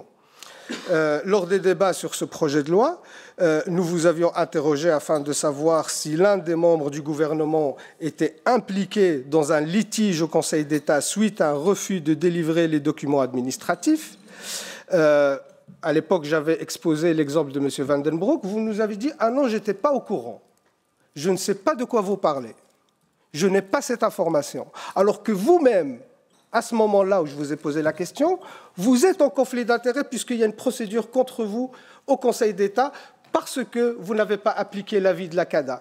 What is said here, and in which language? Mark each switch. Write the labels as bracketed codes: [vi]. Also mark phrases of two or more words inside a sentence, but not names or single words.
[fr] Lors des débats sur ce projet de loi, nous vous avions interrogé afin de savoir si l'un des membres du gouvernement était impliqué dans un litige au Conseil d'État suite à un refus de délivrer les documents administratifs. À l'époque, j'avais exposé l'exemple de M. Van den Broek. Vous nous avez dit « Ah non, je n'étais pas au courant. Je ne sais pas de quoi vous parlez. Je n'ai pas cette information. » Alors que vous-même, à ce moment-là où je vous ai posé la question, vous êtes en conflit d'intérêts puisqu'il y a une procédure contre vous au Conseil d'État parce que vous n'avez pas appliqué l'avis de la CADA.